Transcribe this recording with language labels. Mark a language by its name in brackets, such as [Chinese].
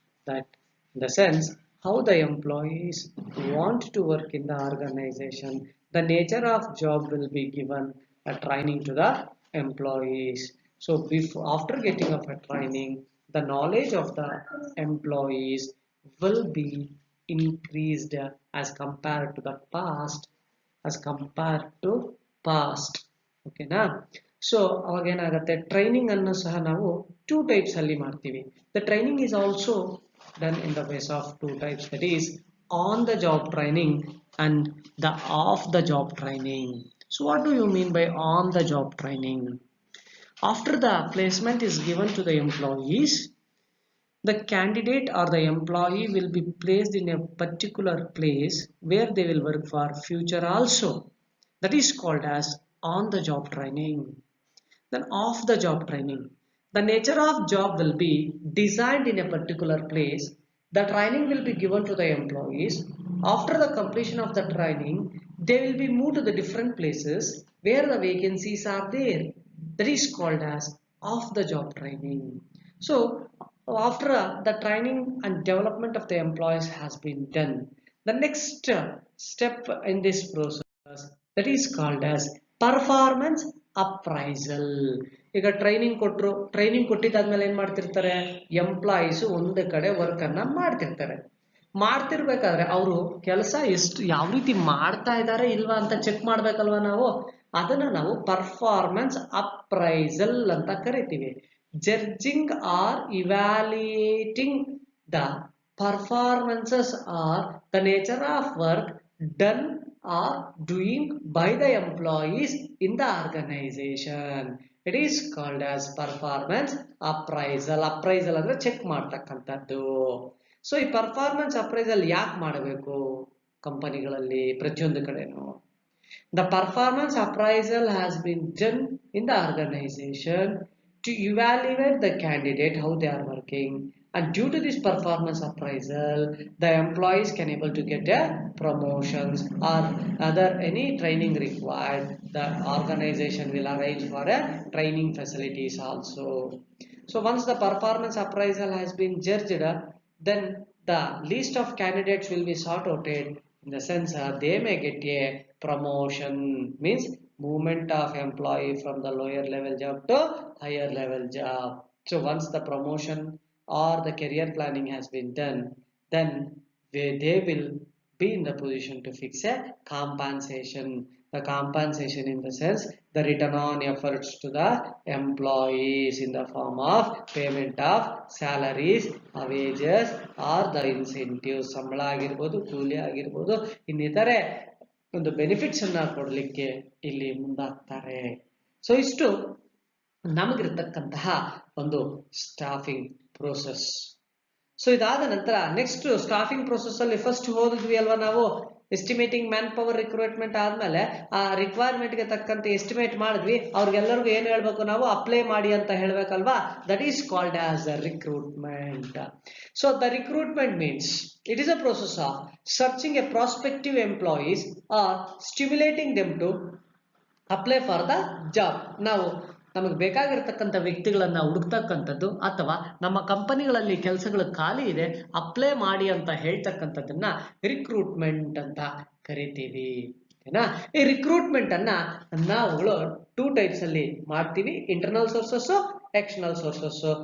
[English] That in the sense how the employees want to work in the organization, the nature of job will be given a training to the employees. So before, after getting of a training, the knowledge of the employees will be increased as compared to the past, as compared to past. [Kannada] ಓಕೆನಾ. So ಅವಾಗ ಏನಾಗುತ್ತೆ, training ಅನ್ನು ಸಹ ನಾವು two types ಅಲ್ಲಿ ಮಾಡ್ತೀವಿ. [English] The training is also done in the base of two types, that is on the job training and the off the job training. So what do you mean by on the job training? After the placement is given to the employees, the candidate or the employee will be placed in a particular place where they will work for future also. That is called as on the job training. Then off the job training, the nature of job will be designed in a particular place. The training will be given to the employees. After the completion of the training, they will be moved to the different places where the vacancies are there. That is called as off the job training. So after the training and development of the employees has been done, the next step in this process, that is called as performance appraisal. [Kannada] ಈಗ training ಕೊಟ್ಟಿದ್ದಾದ್ಮೇಲೆ ಏನ್ ಮಾಡ್ತಿರ್ತಾರೆ, employees ಒಂದು ಕಡೆ work ಅನ್ನ ಮಾಡ್ತಿರ್ತಾರೆ. ಮಾಡ್ತಿರ್ಬೇಕಾದ್ರೆ ಅವರು ಕೆಲಸ ಎಷ್ಟು ಯಾವ ರೀತಿ ಮಾಡ್ತಾ ಇದ್ದಾರೆ ಇಲ್ವಾ ಅಂತ ಚೆಕ್ ಮಾಡ್ಬೇಕಲ್ವಾ ನಾವು. ಅದನ್ನ ನಾವು ಪರ್ಫಾರ್ಮೆನ್ಸ್ ಅಪ್ರೈಸಲ್ ಅಂತ ಕರಿತೀವಿ. [English] Judging or evaluating the performances or the nature of work done or doing by the employees in the organization. It is called as performance appraisal. [Kannada] Appraisal ಅಂದ್ರೆ ಚೆಕ್ ಮಾಡ್ತಕ್ಕಂಥದ್ದು. ಸೊ ಈ performance appraisal ಯಾಕೆ ಮಾಡಬೇಕು ಕಂಪನಿಗಳಲ್ಲಿ ಪ್ರತಿಯೊಂದು ಕಡೆನೂ? [English] The performance appraisal has been done in the organization to evaluate the candidate, how they are working, and due to this performance appraisal, the employees can able to get a promotions or other any training required. The organization will arrange for a training facilities also. So once the performance appraisal has been judged, then the list of candidates will be sought out in the sense they may get a promotion, means movement of employee from the lower level job to higher level job. So once the promotion or the career planning has been done, then they will be in the position to fix a compensation. The compensation in the sense the return on efforts to the employees in the form of payment of salaries, wages or the incentives. [Kannada] ಸಂಬಳ ಆಗಿರ್ಬೋದು, ಕೂಲಿ ಆಗಿರ್ಬೋದು, ಇನ್ನಿತರೆ ಒಂದು benefits ಅನ್ನ ಕೊಡಲಿಕ್ಕೆ ಇಲ್ಲಿ ಮುಂದಾಗ್ತಾರೆ. So ಇಷ್ಟು ನಮಗಿರ್ತಕ್ಕಂತಹ ಒಂದು ಸ್ಟಾಫಿಂಗ್ ಪ್ರೋಸೆಸ್. ಸೊ ಇದಾದ ನಂತರ ನೆಕ್ಸ್ಟ್ ಸ್ಟಾಫಿಂಗ್ ಪ್ರೊಸೆಸ್ ಅಲ್ಲಿ ಫಸ್ಟ್ ಓದಿದ್ವಿ ಅಲ್ವಾ ನಾವು, ಎಸ್ಟಿಮೇಟಿಂಗ್ ಮ್ಯಾನ್ ಪವರ್ ರಿಕ್ರೂಟ್ಮೆಂಟ್ ಆದ್ಮೇಲೆ ಆ ರಿಕ್ವೈರ್ಮೆಂಟ್ ಗೆ ತಕ್ಕಂತೆ ಎಸ್ಟಿಮೇಟ್ ಮಾಡಿದ್ವಿ, ಅವ್ರಿಗೆಲ್ಲರಿಗೂ ಏನ್ ಹೇಳ್ಬೇಕು ನಾವು, ಅಪ್ಲೈ ಮಾಡಿ ಅಂತ ಹೇಳ್ಬೇಕಲ್ವಾ, [English] That is called as recruitment. So the recruitment means it is a process of searching a prospective employees or stimulating them to apply for the job. [Kannada] ನಾವು ನಮಗೆ ಬೇಕಾಗಿರ್ತಕ್ಕಂಥ ವ್ಯಕ್ತಿಗಳನ್ನ ಹುಡುಕ್ತಕ್ಕಂಥದ್ದು ಅಥವಾ ನಮ್ಮ ಕಂಪನಿಗಳಲ್ಲಿ ಕೆಲಸಗಳು ಖಾಲಿ ಇದೆ ಅಪ್ಲೈ ಮಾಡಿ ಅಂತ ಹೇಳ್ತಕ್ಕಂಥದ್ದನ್ನ ರಿಕ್ರೂಟ್ಮೆಂಟ್ ಅಂತ ಕರಿತೀವಿ. ಓಕೆನಾ? ಈ ರಿಕ್ರೂಟ್ಮೆಂಟ್ ಅನ್ನ ನಾವುಗಳು 2 ಟೈಪ್ಸ್ ಅಲ್ಲಿ ಮಾಡ್ತೀವಿ, ಇಂಟರ್ನಲ್ ಸೋರ್ಸಸ್, ಎಕ್ಸ್ಟರ್ನಲ್ ಸೋರ್ಸಸ್.